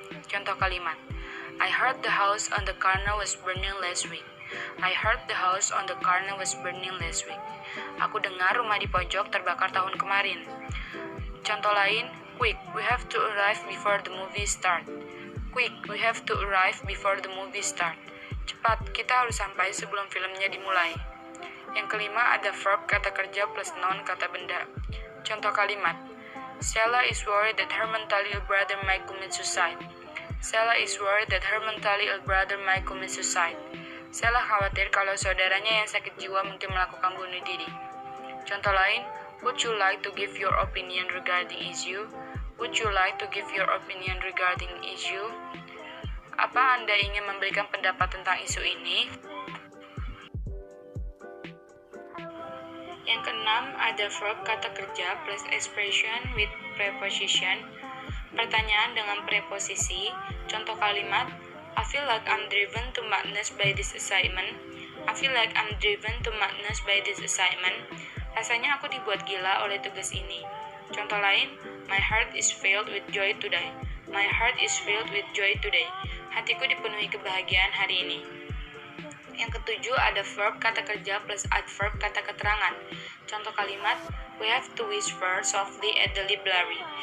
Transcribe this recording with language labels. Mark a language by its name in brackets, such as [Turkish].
[Indonesian] Contoh kalimat, [English] I heard the house on the corner was burning last week. I heard the house on the corner was burning last week. [Indonesian] Aku dengar rumah di pojok terbakar tahun kemarin. Contoh lain, [English] quick, we have to arrive before the movie start. Quick, we have to arrive before the movie start. [Indonesian] Cepat, kita harus sampai sebelum filmnya dimulai. Yang kelima, ada verb kata kerja plus noun kata benda. Contoh kalimat, [English] Stella is worried that her mentally ill brother might commit suicide. Stella is worried that her mentally ill brother might commit suicide. [Indonesian] Stella khawatir kalau saudaranya yang sakit jiwa mungkin melakukan bunuh diri. Contoh lain, [English] would you like to give your opinion regarding issue? Would you like to give your opinion regarding issue? [Indonesian] Apa Anda ingin memberikan pendapat tentang isu ini? Yang keenam, ada verb kata kerja plus expression with preposition. Pertanyaan dengan preposisi. Contoh kalimat, [English] I feel like I'm driven to madness by this assignment. I feel like I'm driven to madness by this assignment. [Indonesian] Rasanya aku dibuat gila oleh tugas ini. Contoh lain, [English] my heart is filled with joy today. My heart is filled with joy today. [Indonesian] Hatiku dipenuhi kebahagiaan hari ini. Yang ketujuh, ada verb kata kerja plus adverb kata keterangan. Contoh kalimat, [English] we have to whisper softly at the library.